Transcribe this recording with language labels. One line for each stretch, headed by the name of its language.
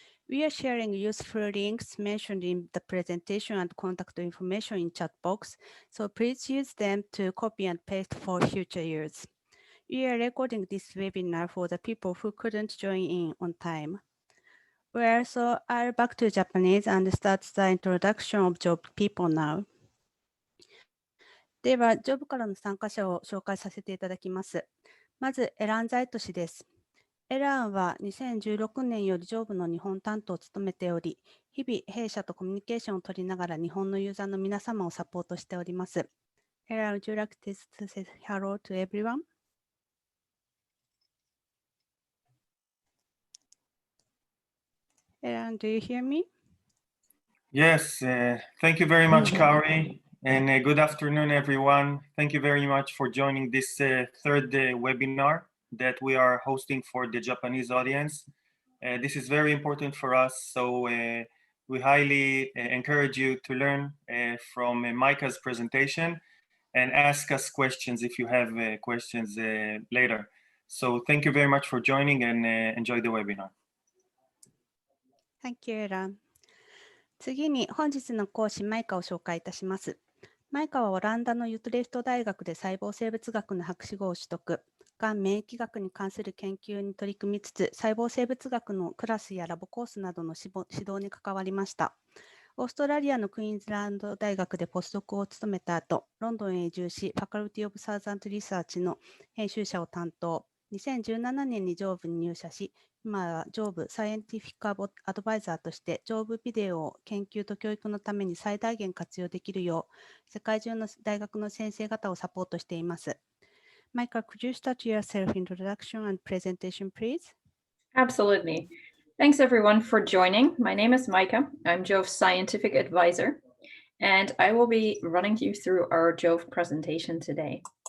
English: We are sharing useful links mentioned in the presentation and contact information in chat box, so please use them to copy and paste for future use. We are recording this webinar for the people who couldn't join in on time. Well, so I'll back to Japanese and start the introduction of Jove people now.
Japanese: では、Joveからの参加者を紹介させていただきます。まず、エラン・ザイト氏です。エランは2016年よりJoveの日本担当を務めており、日々弊社とコミュニケーションを取りながら日本のユーザーの皆様をサポートしております。
English: エラン、would you like to say hello to everyone? Eran, do you hear me? Yes, thank you very much, Kaori, and good afternoon, everyone. Thank you very much for joining this third webinar that we are hosting for the Japanese audience. This is very important for us, so we highly encourage you to learn from Micah's presentation and ask us questions if you have questions later. So thank you very much for joining and enjoy the webinar. Thank you, Eran.
Japanese: 次に本日の講師マイカを紹介いたします。マイカはオランダのユトレフト大学で細胞生物学の博士号を取得、がん免疫学に関する研究に取り組みつつ、細胞生物学のクラスやラボコースなどの指導に関わりました。オーストラリアのクイーンズランド大学でポスドクを務めた後、ロンドンへ移住し、ファカルティ・オブ・サーザント・リサーチの編集者を担当。 2017年にJoveに入社し、今はJoveサイエンティフィックアドバイザーとしてJoveビデオを研究と教育のために最大限活用できるよう、世界中の大学の先生方をサポートしています。
English: Micah, could you start your self-introduction and presentation, please? Absolutely. Thanks everyone for joining. My name is Micah. I'm Jove's scientific advisor, and I will be running you through our Jove presentation today.